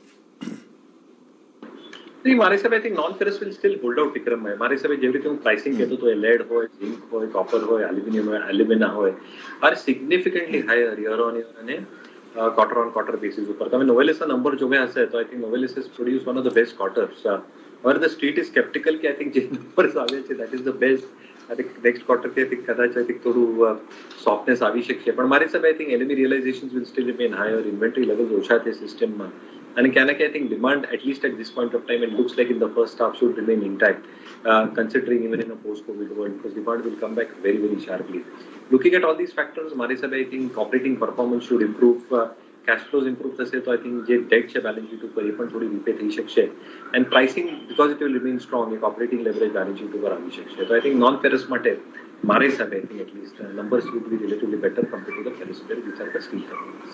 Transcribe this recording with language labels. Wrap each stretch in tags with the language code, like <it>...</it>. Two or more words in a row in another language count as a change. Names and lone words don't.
<gu>મારા હિસાબે</gu> <en>I think non ferrous will still hold out વિક્રમભાઈ.</en> <gu>મારા હિસાબે જેવી રીતે હું પ્રાઇસિંગ કહેતો હતો, લેડ હોય, ઝિંક હોય, કોપર હોય, એલ્યુમિનિયમ હોય, એલ્યુમિના હોય,</gu> <en>are significantly higher year on year</en> <gu>અને</gu> <en>quarter on quarter basis</en> <gu>ઉપર. તમે નોવેલિસના નંબર જોયા હશે તો</gu> <en>I think Novelis has produce one of the best quarters. Where the street is skeptical કે I think</en> <gu>જે numbers આવ્યા છે</gu> <en>that is the best. I think next quarter કે I think કદાચ I think</en> <gu>થોડું softness આવી શકશે. પણ મારી હિસાબે</gu> <en>I think LME realizations will still remain higher. Inventory levels</en> <gu>ઓછા છે સિસ્ટમમાં, અને ક્યાં ના ક્યાં</gu> <en>I think demand at least at this point of time it looks like in the first half should remain intact, considering even in a post-COVID world, because demand will come back very very sharply. Looking at all these factors,</en> <gu>મારી હિસાબે</gu> <en>I think operating performance should improve. cash flows improve</en> <gu>થશે તો</gu> <en>I think</en> <gu>જે ડેટ છે</gu> <en>balance sheet</en> <gu>ઉપર એ પણ થોડી રીપે થઈ શકશે,</gu> <en>and pricing because it will remain strong,</en> <gu>એક</gu> <en>operating leverage balance sheet</en> <gu>ઉપર આવી શકશે.</gu> <en>તો I think non ferrous</en> <gu>માટે મારા હિસાબે</gu> <en>I think at least numbers would be relatively better compare to the ferrous where which are the steel companies.</en>